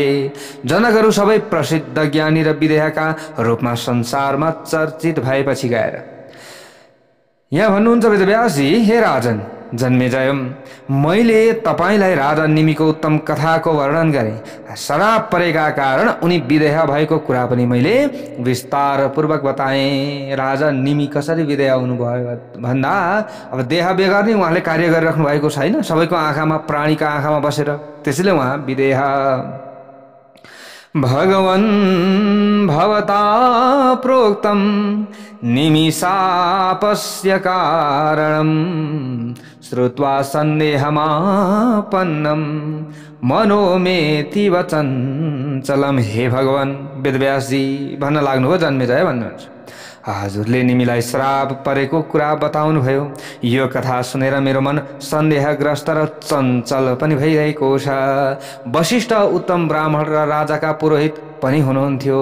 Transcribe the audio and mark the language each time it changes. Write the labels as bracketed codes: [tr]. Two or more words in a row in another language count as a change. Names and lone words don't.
[ne] जनकहरू सबै प्रसिद्ध ज्ञानी र विदेहका रूपमा संसारमा चर्चित भएपछि गएर यहाँ भन्नुहुन्छ वेदव्यासजी, हे राजन जन्मेजय, मैले तपाईलाई राजा निमिको उत्तम कथाको वर्णन गरेँ। श्राप परेका कारण उनी विदेह भएको कुरा पनि मैले विस्तार पूर्वक बताएँ। राजा निमि कसरी विदेह हुनुभयो भन्दा अब देह बेगर नै उहाँले कार्य गरिराख्नु भएको छैन। सबैको आँखामा, प्राणीका आँखामा बसेर, त्यसैले उहाँ विदेह। [sa] भगवन् भवता प्रोक्तं निमिषापस्य कारणं श्रुत्वा सन्देहमापन्नं मनोमेति वचञ्चलम्। [ne] हे भगवान, वेदव्यासजी भन्न लाग्नुभयो, जन्मेजय भन्नुहुन्छ, हजुरले निमिलाई श्राप परेको कुरा बताउनु भयो। यो कथा सुनेर मेरो मन सन्देहग्रस्त र चञ्चल पनि भइरहेको छ। वशिष्ठ उत्तम ब्राह्मण र राजाका पुरोहित पनि हुनुहुन्थ्यो।